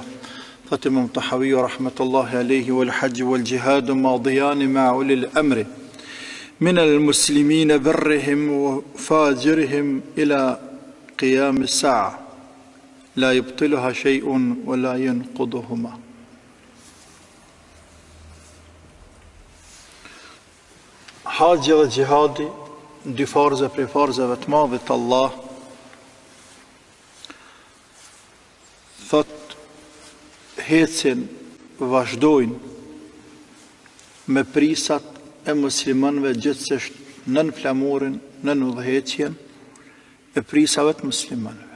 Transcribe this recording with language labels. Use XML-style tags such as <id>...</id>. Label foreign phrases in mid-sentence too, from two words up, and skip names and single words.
<ar>ثت الإمام الطحاوي رحمة الله عليه والحج والجهاد ماضيان مع أولي الأمر من المسلمين برهم وفاجرهم إلى قيام الساعة لا يبطلها شيء ولا ينقضهما.</ar> <sq>Haxhi dhe gjihadi, dy farze prej farzeve të madhe të Allah, thot hecin, vazhdojnë me prisat e muslimanëve gjithsesi nën flamurin, nën udhëheqjen e prisave të muslimanëve.</sq>